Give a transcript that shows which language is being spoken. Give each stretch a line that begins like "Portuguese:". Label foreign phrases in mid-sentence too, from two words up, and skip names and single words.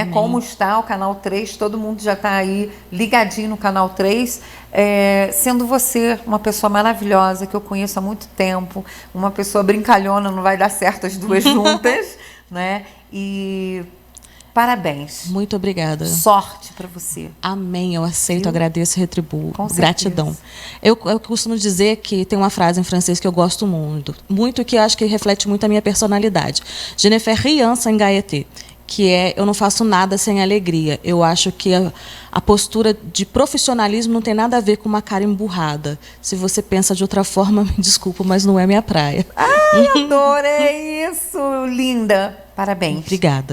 Portuguese: Como está o Canal 3, todo mundo já está aí ligadinho no Canal 3, sendo você uma pessoa maravilhosa, que eu conheço há muito tempo, uma pessoa brincalhona, não vai dar certo as duas juntas, né? E parabéns. Muito obrigada. Sorte para você. Amém. Eu aceito, agradeço e retribuo. Com Gratidão. Eu costumo dizer que tem uma frase em francês que eu gosto muito, que eu acho que reflete muito a minha personalidade.
French: Je ne fais rien sans gaieté,
Portuguese: que é eu não faço nada sem alegria. Eu acho que a postura de profissionalismo não tem nada a ver com uma cara emburrada. Se você pensa de outra forma, me desculpa, mas não é minha praia. Ai, adorei isso, linda. Parabéns. Obrigada.